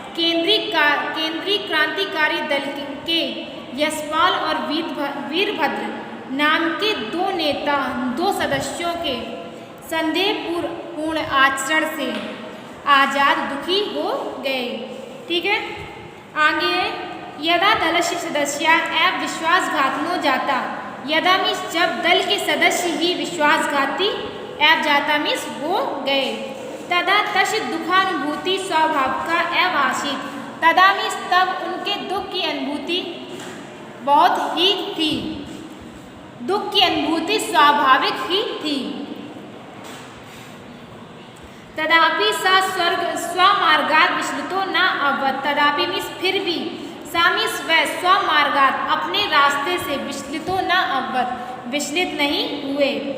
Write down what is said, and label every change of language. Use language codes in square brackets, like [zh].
[hi] केंद्रीय क्रांतिकारी दल के यशपाल और वीरभद्र नाम के 2 सदस्यों के संदेहपूर्ण आचरण से आजाद दुखी हो गए, ठीक है। [sa] आगे यदा दलस्य सदस्य एवं विश्वासघातनो जाता। [hi] यदा मीन्स जब दल के सदस्य ही विश्वासघाती एवं जाता मीन्स हो गए। [sa] तदा तस्य दुखानुभूति स्वाभाविका एवं आसीत्। [hi] तदा मीन्स तब उनके दुख की अनुभूति बहुत ही थी, दुख की अनुभूति स्वाभाविक ही थी। [sa] तदापि सा स्वमार्गात् विचलितो न अभवत्। [hi] तदापि मीन्स फिर भी, सामीस वह स्वमार्गात् अपने रास्ते से [sa] विचलितो न अभवत् [hi] विचलित नहीं हुए।